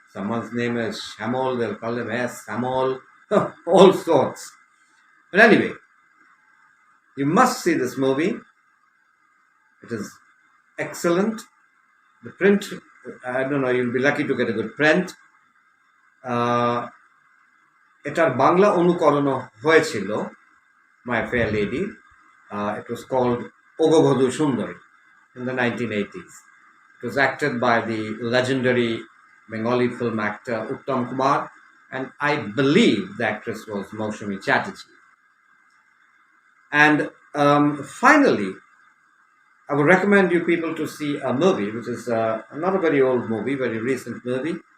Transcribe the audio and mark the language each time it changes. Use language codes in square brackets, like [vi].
[en] Someone's name is Shamol, they'll call him as Samol. All sorts. But anyway, you must see this movie. It is excellent. The print, I don't know, you'll be lucky to get a good print. [bn] এটার বাংলা অনুকরণ হয়েছিল My Fair Lady. [en] It was called Ogobodhu Sundari in the 1980s. It was acted by the legendary Bengali film actor Uttam Kumar, and I believe the actress was Maushami Chatterjee. And finally, I would recommend you people to see a movie, which is not a very old movie, very recent movie.